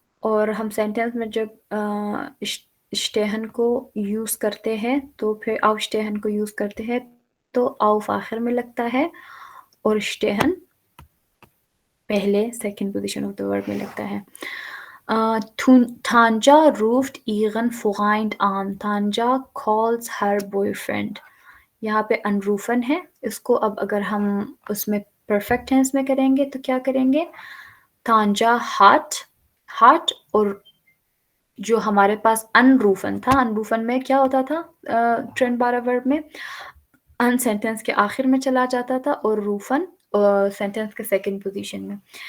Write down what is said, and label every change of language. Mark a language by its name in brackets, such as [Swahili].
[Hindi] और हम सेंटेंस में जब स्टेहन को यूज करते हैं तो फिर aufstehen को यूज करते हैं तो auf आखिर में लगता है और स्टेहन पहले second position of the verb में लगता है। [German] Tanja ruft ihren Freund an. [English] Tanja calls her boyfriend. [Hindi] यहाँ पे अनरूफन है, इसको अब अगर हम उसमें परफेक्ट टेंस में करेंगे तो क्या करेंगे? तांजा हाट और जो हमारे पास अनरूफन था, अनरूफन में क्या होता था? ट्रेंड बारह वर्ब में अन सेंटेंस के आखिर में चला जाता था और रूफन सेंटेंस के सेकंड पोजीशन में।